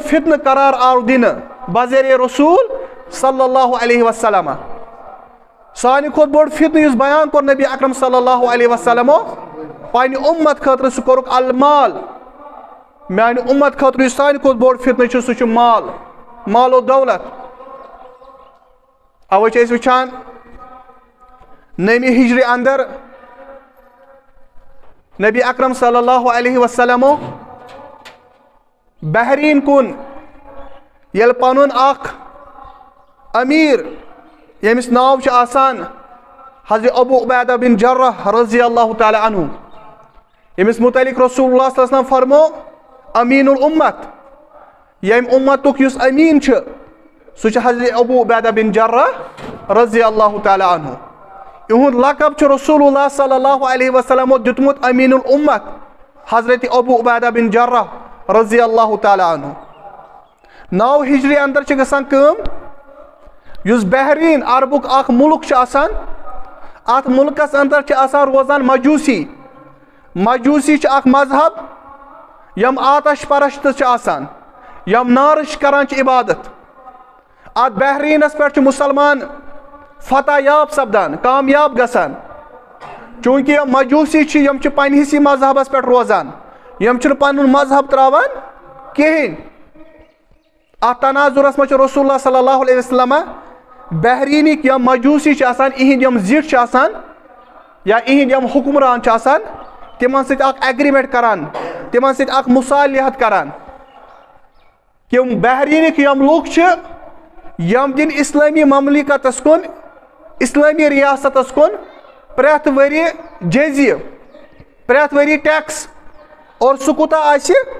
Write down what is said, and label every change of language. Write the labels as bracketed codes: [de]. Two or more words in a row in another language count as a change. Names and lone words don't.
[ks] فتنہٕ قرار آو دِنہٕ بذریعے [ar] رسوٗل صلی اللہ علیہ وسلم [ks] سانہِ کھۄتہٕ بوٚڑ فتنہٕ یُس بیان کوٚر نبی اکرم [ar] صلی اللہ علیہ [ks] وسلمو پننہِ اُمت خٲطرٕ سُہ کوٚرُکھ المال میانہِ اُمت خٲطرٕ یُس سانہِ کھۄتہٕ بوٚڑ فتنہٕ چھُ سُہ چھُ مال و دولت اوے چھِ أسۍ وٕچھان نٔوِ ہجرِ اندر نبی اکرم [ar] صلی اللہ علیہ [ks] وسلمو بحریٖن کُن ییٚلہِ پنُن اکھ امیٖر ییٚمِس ناو چھُ آسان حضرت ابو عبیدہ بن جرح [ar] رضی اللہ تعالیٰ عنہ [ks] ییٚمِس متعلق [ar] رسول اللہ صلی اللہ علیہ وسلم [ks] فرمو [ar] امیٖن الامت [ks] ییٚمہِ اُمتُک یُس امیٖن چھُ سُہ چھُ حضرت ابو عبیدہ بن جرح [ar] رضی اللہ تعالیٰ عنہ [ks] یِہُنٛد لقب چھُ [ar] رسول اللہ صلی اللہ علیہ [ks] وسلمو دیُتمُت [ar] امیٖن الامت [ks] حضرت ابو عبیدہ بن جرح [ar] رضی اللہ تعالیٰ عنہ [ks] 9 ہجری اندر چھِ گژھان کٲم یُس بحریٖن عربُک اکھ مُلک چھُ آسان اتھ مُلکس اندر چھِ آسان روزان مجوٗسی چھِ اکھ مذہب یِم آتش پرست چھِ آسان یِم نارٕچ کران چھِ عبادت اتھ بحریٖنس پٮ۪ٹھ چھِ مُسلمان فتح یاب سپدان کامیاب گژھان چوٗنٛکہِ یِم مجوٗسی چھِ یِم چھِ پننِسٕے مذہبس پٮ۪ٹھ روزان یِم چھِنہٕ پنُن مذہب تراوان کِہینۍ اتھ تناظُرس منٛز چھُ [ar] رسول اللہ صلی اللہ علیہ وسلم [ks] بحرینک یا مجوسی چھِ آسان اِہِنٛدۍ یِم زِٹھۍ چھِ آسان یا اِہِنٛدۍ یِم حُکمران چھِ آسان تِمن سۭتۍ اکھ ایگریمنٹ کران تِمن سۭتۍ اکھ مُصالحت کران کہ بحرینٕکۍ یِم لُکھ چھِ یِم دِن اِسلٲمی مملکتس کُن اِسلٲمی ریاستس کُن پرٛٮ۪تھ ؤری جزیہِ پرٛٮ۪تھ ؤری ٹیکس اور سُہ کوٗتاہ آسہِ